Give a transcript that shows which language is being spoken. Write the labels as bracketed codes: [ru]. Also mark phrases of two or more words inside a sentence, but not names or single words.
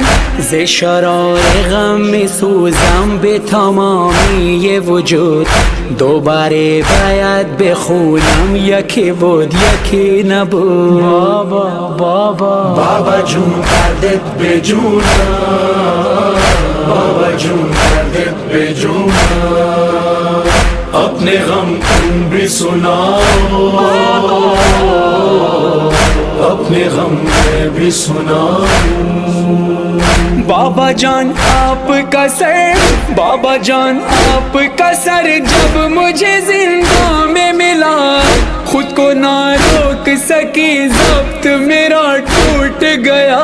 [fa] ز شرار غم میسوزم به تمامی وجود، دوباره باید بخونم یکی بود یکی نبود. بابا جون کردت به جونم، بابا جون کردت به جونم، [ur] اپنے غم تم بھی سناؤ، اپنے غم میں بھی سناؤ. بابا جان آپ کا سر، بابا جان آپ کا سر جب مجھے زندہ میں ملا، خود کو نہ روک سکی ضبط میرا ٹوٹ گیا.